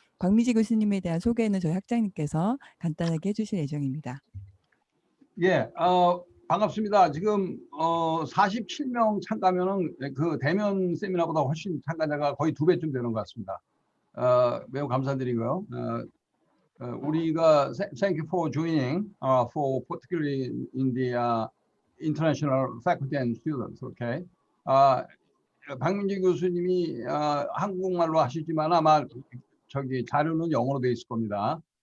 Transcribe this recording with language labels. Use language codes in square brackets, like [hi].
[ko] 박미지 교수님에 대한 소개는 저희 학장님께서 간단하게 해주실 예정입니다. 예, 반갑습니다. 지금 47명 참가면은 그 대면 세미나보다 훨씬 참가자가 거의 2배쯤 되는 것 같습니다. 매우 감사드리고요. 우리가 [en] thank you for joining, for particularly in the international faculty and students. Okay. [ko] 박민지 교수님이 한국말로 하시지만 아마 저기 자료는 영어로 돼 있을 겁니다.